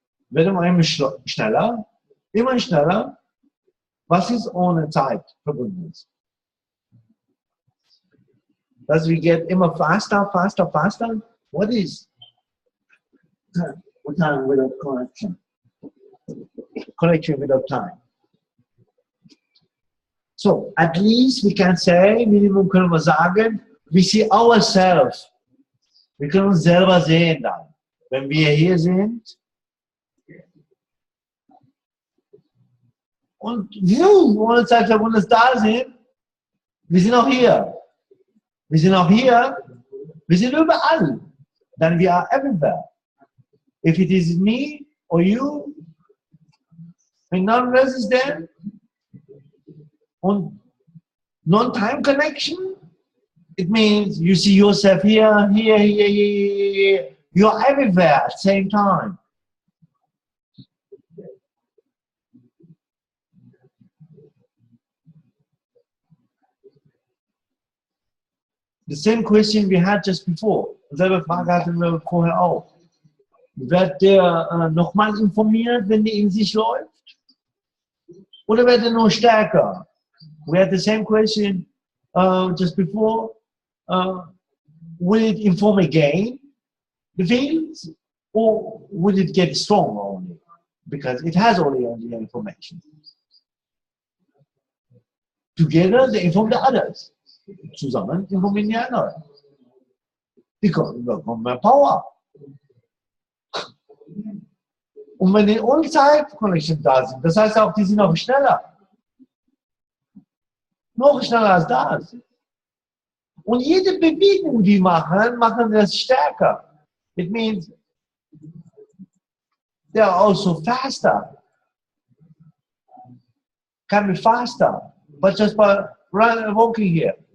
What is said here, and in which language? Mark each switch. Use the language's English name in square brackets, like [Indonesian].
[German] Werden wir immer schneller, immer schneller. Was ist ohne Zeit verbunden? Dass wir [English] get [German] immer [English] faster. What is time without connection? Connection without time. So, at least we can say, [German] Minimum können wir sagen, [English] we see ourselves. [German] Wir können uns selber sehen dann. Wenn wir hier sind, und ohne Zeit verbunden da sind, wir sind auch hier. Wir sind auch hier, wir sind überall. [English] Then we are everywhere. If it is me or you, in non-resistant and non-time connection, it means you see yourself here. You are everywhere at the same time. The same question we had just before. [German] Selbe Frage hatten wir vorher auch. Wird der nochmal informiert, wenn der in sich läuft? Oder wird er nur stärker? [English] We had the same question just before. Will it inform again the feelings? Or will it get stronger only? Because it has already the information. Together they inform the others. [German] Zusammen informieren die anderen. Die bekommen mehr Power. Und wenn die On-Site-Connection da sind, das heißt auch, die sind noch schneller. Noch schneller als das. Und jede Bewegung, die machen das stärker. [English] It means they are also faster. Can be faster, but just by walking here.